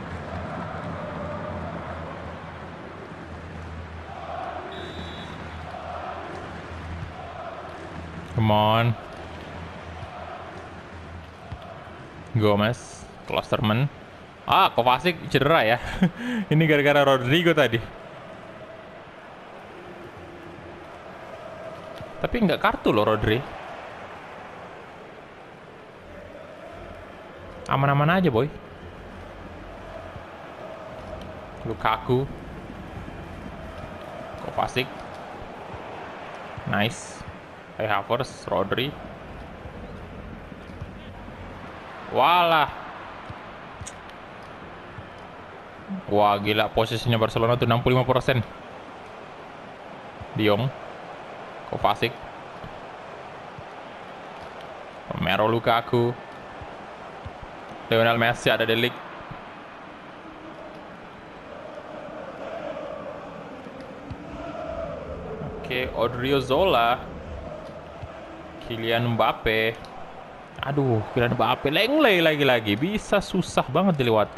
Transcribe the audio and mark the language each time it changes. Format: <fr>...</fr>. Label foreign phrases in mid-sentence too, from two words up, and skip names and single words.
<en>Come on.</en> <id>Gomez, Klosterman. Kovacic cedera ya. Ini gara-gara Rodrigo tadi. Tapi nggak kartu loh Rodri. Aman-aman aja boy. Lukaku. Kovacic. Nice. Kai Havertz, Rodri. Walah. Wah gila, posisinya Barcelona tuh 65%. De Jong. Kovacic. Romero, Lukaku. Lionel Messi, ada De Ligt. Oke, Odriozola. Kylian Mbappe. Aduh, Kylian Mbappe Lenglet lagi-lagi. Bisa susah banget dilewati.</id>